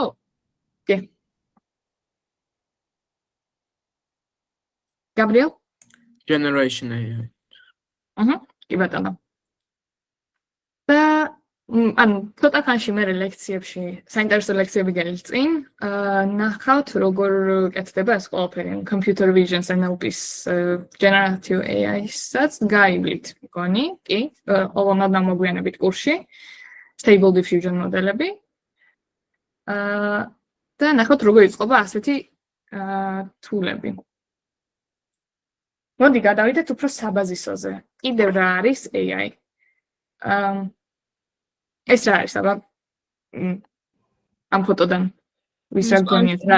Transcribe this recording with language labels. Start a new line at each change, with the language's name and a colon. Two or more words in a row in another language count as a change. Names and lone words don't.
Georgian: კი. გაბრიელ?
English: Generation AI.
Georgian: კი ბატონო. და ანუ ცოტა ხანში მე ლექციებში, საინტერესო ლექციები გელით წინ, ნახავთ როგორ კეთდება ეს ყველაფერი,
English: computer vision
Georgian: NLP-ის
English: generative AI-
Georgian: საც გაივლით, მგონი, კი, ყოველმად მოგვიანებით კურსში,
English: stable diffusion
Georgian: მოდელები. და ნახავთ როგორ იწყება ასეთი თულები. მოდი გადავიდეთ უფრო საბაზისოზე. კიდევ რა არის AI? ეს რა არის, აბა ამ ფოტოდან ვის რა გონიათ რა?